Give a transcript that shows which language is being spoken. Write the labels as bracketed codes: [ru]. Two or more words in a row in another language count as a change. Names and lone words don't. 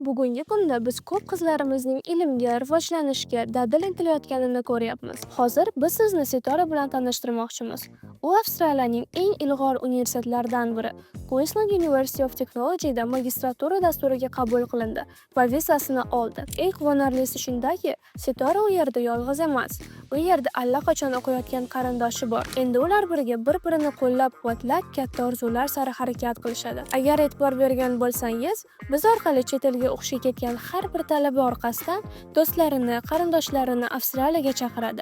[uz] Bugungi kunda biz ko'p qizlarimizning ilmga, rivojlanishga dadil intilayotganini ko'ryapmiz. Hozir biz sizni Sitora bilan tanishtirmoqchimiz. U Avstraliyaning eng ilg'or universitetlaridan biri. Queensland University of Technology'da magistratura dasturiga qabul qilindi va vizasini oldi. Eng quvonarlisi shundaki, Sitora u yerda yolg'iz emas. U yerda allaqachon o'qiyotgan qarindoshi bor. Endi ular birga bir-birini qo'llab-quvvatlab, katta orzular sari harakat qilishadi. Agar e'tibor bergan bo'lsangiz, biz orqali chet elga o'qishga ketgan har bir talaba orqasidan do'stlarini, qarindoshlarini Avstraliyaga chaqiradi.